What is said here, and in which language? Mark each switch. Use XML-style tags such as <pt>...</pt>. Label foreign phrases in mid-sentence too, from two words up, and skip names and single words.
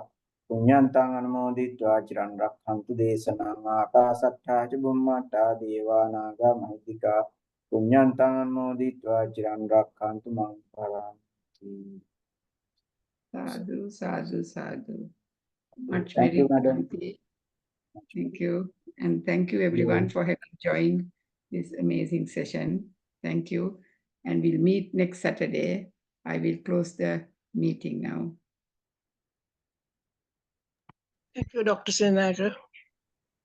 <pi>Puññantaṁ anumoditvā ciran rakkhantu desanaṁ. Ākāsattā ca bhummattā devā nāga mahiddhikā. Puññantaṁ anumoditvā ciran rakkhantu maṁ paranti. Sadhu, sadhu, sadhu.</pi> <en>Much Thank you, merit, madam. Bhante. Thank you. And thank you everyone for having joined this amazing session. Thank you. And we'll meet next Saturday. I will close the meeting now. Thank you, Dr. Srinagar.</en>